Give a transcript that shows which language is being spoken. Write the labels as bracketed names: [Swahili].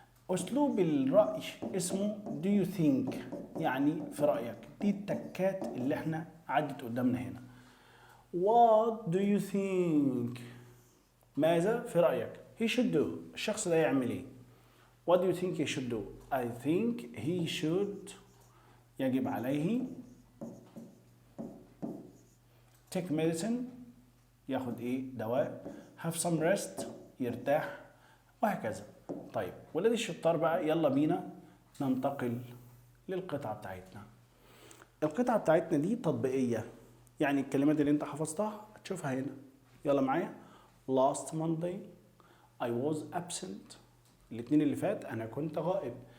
[Arabic] أسلوب الرأي اسمه [English] do you think [Arabic] يعني في رأيك. دي التكات اللي احنا عدت قدامنا هنا. [English] What do you think؟ [Arabic] ماذا في رأيك؟ [English] He should do. [Arabic] الشخص ده يعمل ايه؟ [English] What do you think he should do؟ I think he should [Arabic] يجب عليه [English] take medicine [Arabic] ياخد ايه؟ دواء. [English] have some rest [Arabic] يرتاح، وهكذا. طيب ولادي الشطار بقى، يلا بينا ننتقل للقطعة بتاعتنا. القطعة بتاعتنا دي تطبيقية، يعني الكلمات اللي انت حفظتها هتشوفها هنا. يلا معايا. [English] last Monday I was absent. [Arabic] الاثنين اللي فات انا كنت غائب.